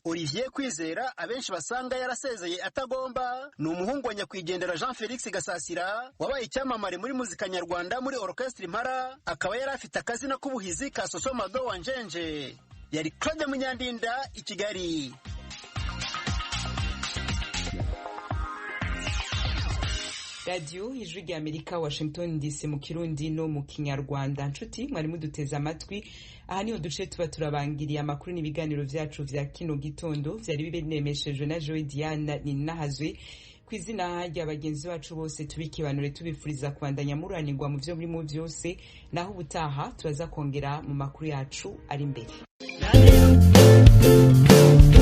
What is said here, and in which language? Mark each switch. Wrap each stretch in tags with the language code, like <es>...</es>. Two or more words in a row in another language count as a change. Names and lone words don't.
<rw>Olivier Kwizera abenshi basanga yarasezeye atagomba ni umuhungu wa nyakwigendera Jean Felix Gasasira wabaye icyamamare muri muzika nyarwanda muri Orchestre Impara, akaba yari afite akazina k'ubuhizi ka Sosomado wa Njenje. Yari Claude Munyandinda i Kigali.</rw> <rn>Radio Ijwi rya Amerika, Washington DC mu Kirundi no mu Kinyarwanda. Nshuti mwari muduteze amatwi, aha niho duce tuba turabangiriye amakuru n'ibiganiro vyacu vya kino gitondo vyari bibenemeshejwe na Joy Diana Ninahazwe. Kwizina rya bagenzi bacu bose tubikibanure tubifuriza kwandanya muranirwa mu vyo muri mu vyose, naho ubutaha turaza kongera mu makuru yacu ari imbere.</rn>